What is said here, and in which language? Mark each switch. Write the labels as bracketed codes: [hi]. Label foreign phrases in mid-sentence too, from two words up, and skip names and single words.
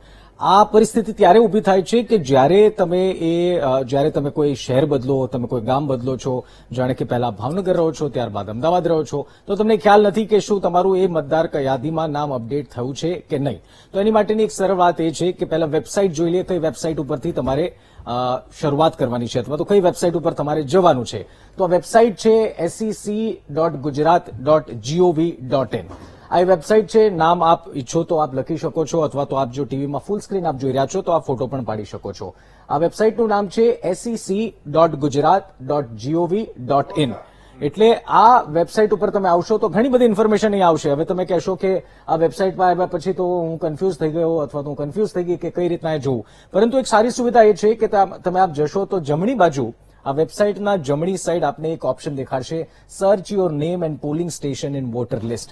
[gu] આ પરિસ્થિતિ ત્યારે ઉભી થાય છે કે જ્યારે તમે કોઈ શહેર બદલો, તમે કોઈ ગામ બદલો છો, જાણે કે પહેલા ભાવનગર રહો છો, ત્યારબાદ અમદાવાદ રહો છો, તો તમને ખ્યાલ નથી કે શું તમારું એ મતદાર યાદીમાં નામ અપડેટ થયું છે કે નહીં. તો એની માટેની એક સરળ વાત એ છે કે પહેલા વેબસાઇટ જોઈ લે, કઈ વેબસાઇટ ઉપરથી તમારે શરૂઆત કરવાની છે, અથવા તો કઈ વેબસાઇટ ઉપર તમારે જવાનું છે. તો આ વેબસાઇટ છે sec.gujarat.gov.in. આ વેબસાઇટ છે. નામ આપ ઈચ્છો તો આપ લખી શકો છો, અથવા તો આપ જો ટીવીમાં [en] full screen [gu] આપ જોઈ રહ્યા છો તો આપ ફોટો પણ પાડી શકો છો. આ વેબસાઇટનું નામ છે sec.gujarat.gov.in. એટલે આ વેબસાઇટ ઉપર તમે આવશો તો ઘણી બધી ઇન્ફોર્મેશન અહીં આવશે. હવે તમે કહેશો કે આ વેબસાઇટમાં આવ્યા પછી તો હું કન્ફ્યુઝ થઈ ગયો, અથવા તો હું કન્ફ્યુઝ થઈ ગઈ કે કઈ રીતના એ જોવું. પરંતુ એક સારી સુવિધા એ છે કે તમે આપ જશો તો જમણી બાજુ આ વેબસાઇટના જમણી સાઈડ આપને એક ઓપ્શન દેખાડશે, [en] search your name and polling station in voter list.